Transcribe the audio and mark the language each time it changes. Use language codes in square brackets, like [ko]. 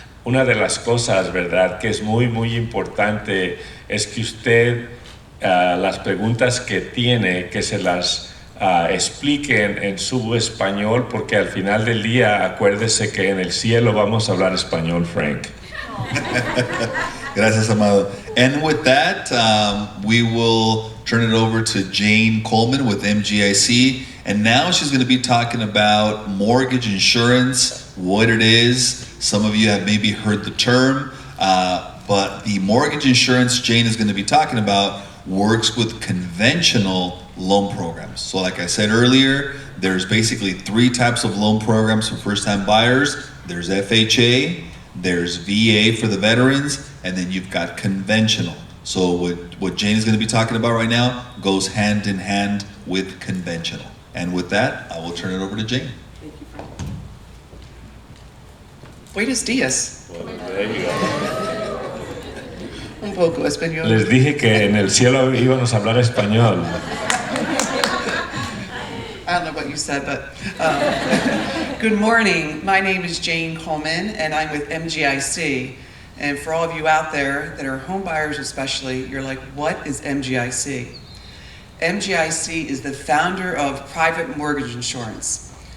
[es] Una de las cosas, ¿verdad?, que es muy, muy importante es que usted, las preguntas que tiene, que se las expliquen en su español, porque al final del día, acuérdese que en el cielo vamos a hablar español, Frank. Gracias, Amado. [en] And with that, we will turn it over to Jane Coleman with MGIC. And now she's going to be talking about mortgage insurance, what it is. Some of you have maybe heard the term, but the mortgage insurance Jane is going to be talking about works with conventional loan programs. So like I said earlier, there's basically 3 types of loan programs for first-time buyers. There's FHA, there's VA for the veterans, and then you've got conventional. So what Jane is going to be talking about right now goes hand in hand with conventional. And with that, I will turn it over to Jane. Thank you, Frank. [es] Buenos días. [en] Well, there you go. [es] Un poco español. Les dije que en el cielo íbamos a hablar español. [en] I don't know what you said, but good morning. My name is Jane Coleman, and I'm with MGIC. And for all of you out there that are home buyers especially, you're like, what is MGIC? MGIC is the founder of private mortgage insurance.